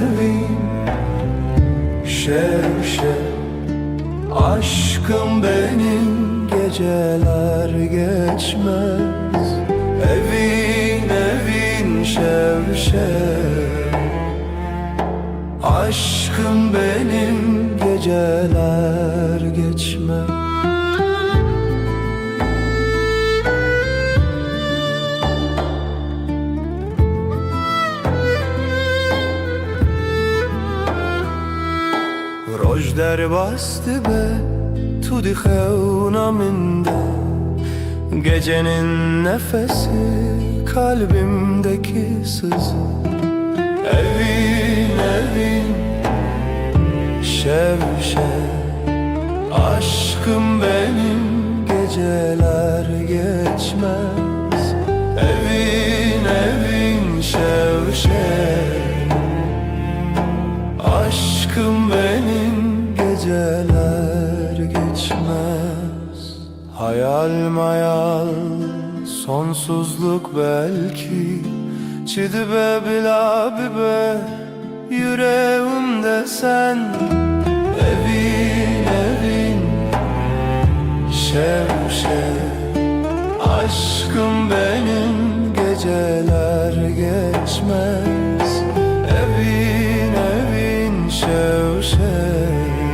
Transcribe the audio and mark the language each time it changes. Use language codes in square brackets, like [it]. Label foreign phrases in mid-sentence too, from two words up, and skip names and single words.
[tr] şev Aşkım benim geceler geçmez Evin şev Aşkım benim geceler geçmez [ku] Roj derbastı be tu dixewna min de [tr] Gecenin nefesi kalbimdeki sızı Evin şev Aşkım benim geceler geçmez Evin şev Aşkım benim geceler geçmez sonsuzluk belki [ku] Çidibe bila bibe [tr] yüreğimde sen Evin evin [ku] şev şev [tr] Aşkım benim geceler geçmez Evin evin [ku] şev şev